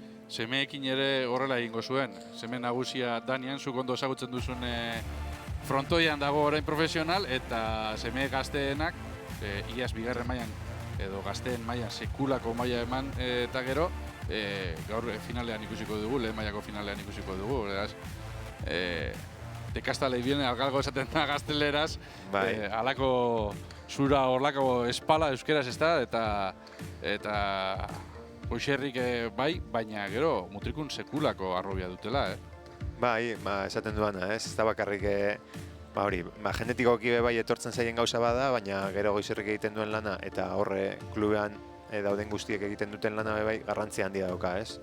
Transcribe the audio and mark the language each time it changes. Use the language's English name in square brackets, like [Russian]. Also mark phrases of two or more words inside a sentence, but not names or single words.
[Basque] Semeekin ere horrela egingo zuen. Seme nagusia Danian, zuk ondo ezagutzen duzun frontoian dago orain profesional, eta seme gazteenak, iaz bigarren mailan edo gazteen mailan sekulako maila eman eta gero, gaur finalean ikusiko dugu, lehen mailako finalean ikusiko dugu. [Spanish] De casta le viene algo [Basque] esaten da gazteleraz, halako zura horlako espala euskeraz ez da, eta Goixerrik bai, baina gero Mutrikun sekulako arrobia dutela, Bai, esaten duana, ez da bakarrik, genetikoki bai etortzen zaien gauza bada, baina gero Goixerrik egiten duen lana, eta horre klubean dauden guztiek egiten duten lana bai garrantzia handia dauka, ez?